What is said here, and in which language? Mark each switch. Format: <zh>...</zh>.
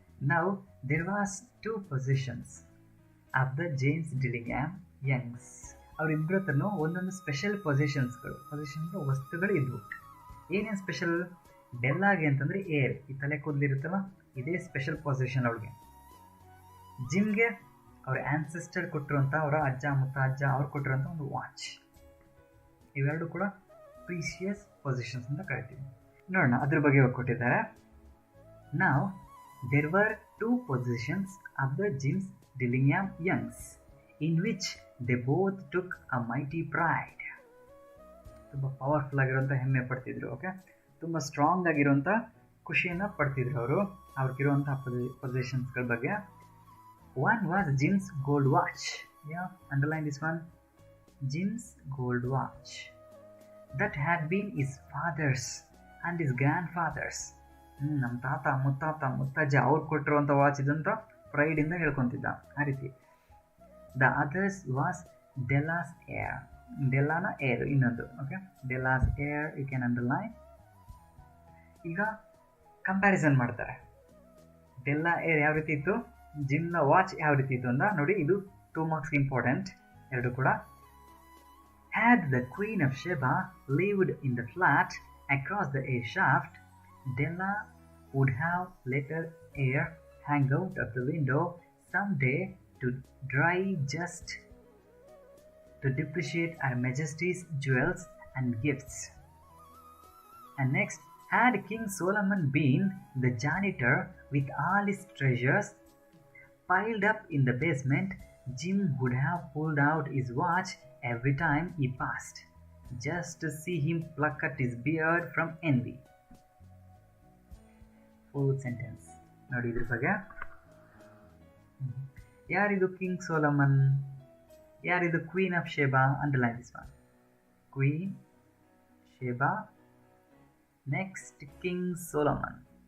<en>Now there was 2 possessions of the James Dillingham Youngs.</en> <kn>ಅವರಿಬ್ಬರ ಹತ್ರನೂ ಒಂದೊಂದು ಸ್ಪೆಷಲ್ ಪೊಸಿಷನ್ಸ್ಗಳು, ವಸ್ತುಗಳು ಇದ್ವು. ಏನೇನು ಸ್ಪೆಷಲ್? ಬೆಲ್ಲಾಗೆ ಅಂತಂದರೆ ಏರ್, ಈ ತಲೆ ಕೂದಲಿರುತ್ತಲ್ಲ, ಇದೇ ಸ್ಪೆಷಲ್ ಪೊಸಿಷನ್ ಅವಳಿಗೆ. ಜಿಮ್ಗೆ ಅವ್ರ ಆನ್ಸೆಸ್ಟರ್ ಕೊಟ್ಟಿರುವಂಥ, ಅವರ ಅಜ್ಜ ಮುತ್ತಾಜ್ಜ ಅವ್ರು ಕೊಟ್ಟಿರುವಂಥ ಒಂದು ವಾಚ್. ಇವೆರಡು ಕೂಡ ಪ್ರೀಶಿಯಸ್ ಪೊಸಿಷನ್ಸ್ ಅಂತ ಕರಿತೀವಿ. ನೋಡೋಣ ಅದ್ರ ಬಗ್ಗೆ ಕೊಟ್ಟಿದ್ದಾರೆ.</kn> <en>ನಾವು there were 2 possessions of the James Dillingham Youngs in which they both took a mighty pride.</en> <kn>ತುಂಬ ಪವರ್ಫುಲ್ ಆಗಿರುವಂಥ ಹೆಮ್ಮೆ ಪಡ್ತಿದ್ರು. ಓಕೆ, ತುಂಬ ಸ್ಟ್ರಾಂಗ್ ಆಗಿರುವಂಥ ಖುಷಿಯನ್ನು ಪಡ್ತಿದ್ರು ಅವರು ಅವ್ರಿಗಿರುವಂಥ ಪೊಸಿಷನ್ಸ್ಗಳ ಬಗ್ಗೆ.</kn> <en>One was Jim's gold watch. Yeah, underline this one. Jim's gold watch that had been his father's and his grandfather's.</en> <kn>ನಮ್ಮ ತಾತ ಮುತ್ತಾತ ಮುತ್ತಜ್ಜ ಅವ್ರು ಕೊಟ್ಟಿರುವಂಥ ವಾಚ್ ಇದಂತ ಪ್ರೈಡಿಂದ ಹೇಳ್ಕೊತಿದ್ದ ಆ ರೀತಿ.</kn> <en>The others was Della's hair.</en> <kn>ಡೆಲ್ಲಾನ air ಇನ್ನೊಂದು.</kn> <en>Okay, Della's hair you can underline.</en> <kn>ಈಗ comparison ಮಾಡ್ತಾರೆ. ಡೆಲ್ಲಾ ಏರ್ ಯಾವ ರೀತಿ ಇತ್ತು, ಜಿಮ್ನ ವಾಚ್ ಯಾವ ರೀತಿ ಇತ್ತು ಅಂತ ನೋಡಿ. ಇದು 2 ಮಾರ್ಕ್ಸ್ ಇಂಪಾರ್ಟೆಂಟ್ ಎರಡು ಕೂಡ.</kn> <en>Had the Queen of Sheba lived in the flat across the air shaft, Della would have let her hair hang out of the window someday to dry, just to depreciate Her Majesty's jewels and gifts. And next, had King Solomon been the janitor with all his treasures piled up in the basement, Jim would have pulled out his watch every time he passed, just to see him pluck at his beard from envy. Full sentence</en> <kn>ನೋಡಿ ಇದ್ರ ಬಗ್ಗೆ. ಯಾರಿದು king Solomon, ಯಾರಿದು queen of Sheba?</kn> <en>Underline this one.</en> <kn>Queen Sheba, next king Solomon.</kn>